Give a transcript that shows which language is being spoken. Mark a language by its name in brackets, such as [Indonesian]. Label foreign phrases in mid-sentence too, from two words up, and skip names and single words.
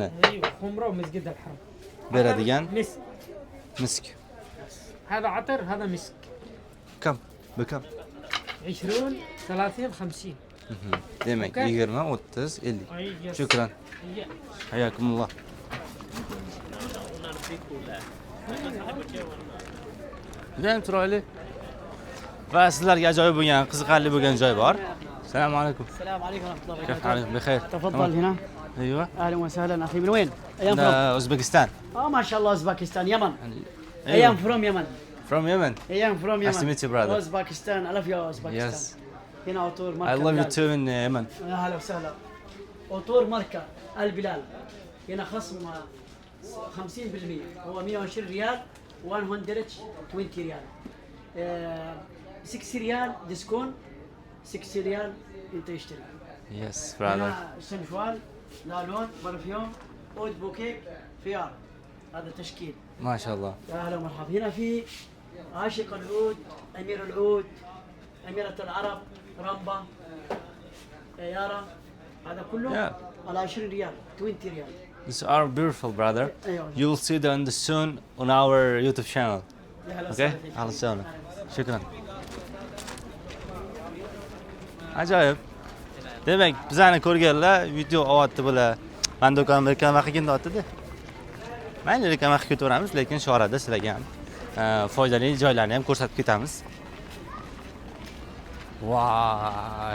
[Arabic] ايوه خمرة ومسجد الحرم. [Uzbek] beradigan [Arabic] مسك. [Uzbek] misk. [Arabic] هذا عطر، هذا مسك. كم؟ بكم؟ 20 30 50. [Uzbek] demak [English] Okay. 20 30 50. [Arabic] أي. شكرا. أي. حياكم الله. [Uzbek] Judayam chiroyli. Va sizlarga ajoyib bo'lgan, qiziqarli bo'lgan joy bor. Assalomu alaykum. [Arabic] السلام عليكم ورحمة الله كيف وبركاته. حالك؟ بخير. تفضل هنا. ايوه. أهلا وسهلا أخي، من وين؟ [English] I'm from. [Arabic] ده اوزبكستان. ما شاء الله أوزباكستان، يمن. أيوة. [English] I'm from Yemen. From Yemen. I'm from Nice to يمن. meet you, brother. [Arabic] أوزباكستان، [English] I love you [Arabic] أوزباكستان. [English] Yes. [Arabic] هنا عطور [English] I [Arabic] ماركة [English] love you [Arabic] بلال. [English] too in Yemen. [Arabic] أهلا وسهلا. عطور ماركة البلال. هنا خصم 50%، هو 120 ريال، 120 ريال. 6 ريال ديسكون، 6 ريال أنت اشتري. [English] Yes, brother. [Arabic] هنا سنفوال، لالون، برفيوم، عود بوكيك، خيار. هذا تشكيل. ما شاء الله. يا اهلا ومرحبا. هنا في عاشق العود، امير العود، اميرة العرب، رمبا، يارا، هذا كله [English] Yeah. [Arabic] على 20 ريال، 20 ريال. [English] These are beautiful, brother. [Arabic] ايوه. [English] You will see them soon on our YouTube channel. [Arabic] يا اهلا [English] Okay? [Arabic] وسهلا فيك. أهلا وسهلا. شكرا. [Uzbek] Ajoyib. Demak, bizani ko'rganlar video olyapti bular. Men do'konimda reklama qilib ketyapti-da. Mayli reklama qilib ketaveramiz, lekin shu orada sizlarga ham foydali joylarni ham ko'rsatib ketamiz. Voy.